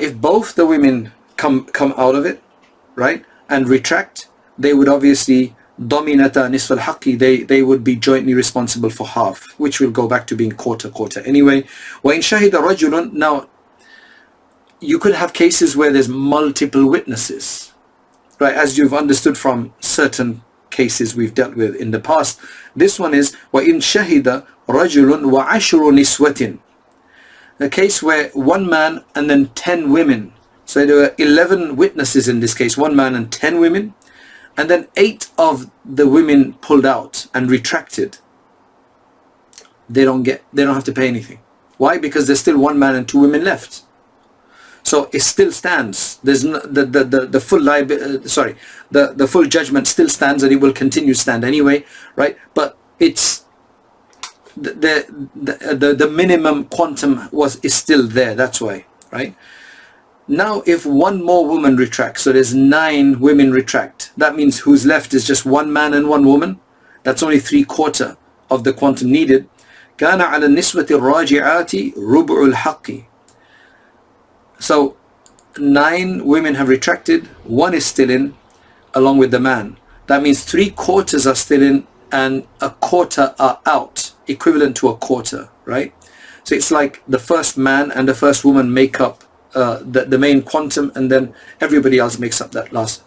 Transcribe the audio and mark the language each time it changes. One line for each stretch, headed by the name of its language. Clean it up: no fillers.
English: If both the women come out of it, right, and retract, they would obviously
Arabic: ضَمِنَتَا نِصْفَ الْحَقِّ,
English: they would be jointly responsible for half, which will go back to being quarter anyway.
Arabic: وَإِنْ شَهِدَ رَجُلٌ.
English: Now you could have cases where there's multiple witnesses, right? As you've understood from certain cases we've dealt with in the past. This one is
Arabic: وَإِن شَهِدَ رَجُلٌ وَعَشْرُ نِسْوَةٍ.
English: A case where one man and then 10 women. So there were 11 witnesses in this case, one man and 10 women. And then 8 of the women pulled out and retracted. They don't have to pay anything. Why? Because there's still one man and 2 women left. So it still stands. There's no, the full the full judgment still stands, and it will continue to stand anyway, right? But it's the minimum quantum is still there. That's why, right? Now, if one more woman retracts, so there's 9 women retract, that means who's left is just one man and one woman. That's only 3/4 of the quantum needed.
Arabic: كان على النسوة الراجعات ربع الحق.
English: So 9 women have retracted, 1 is still in along with the man. That means 3/4 are still in and 1/4 are out, equivalent to 1/4, right? So it's like the first man and the first woman make up the main quantum, and then everybody else makes up that last.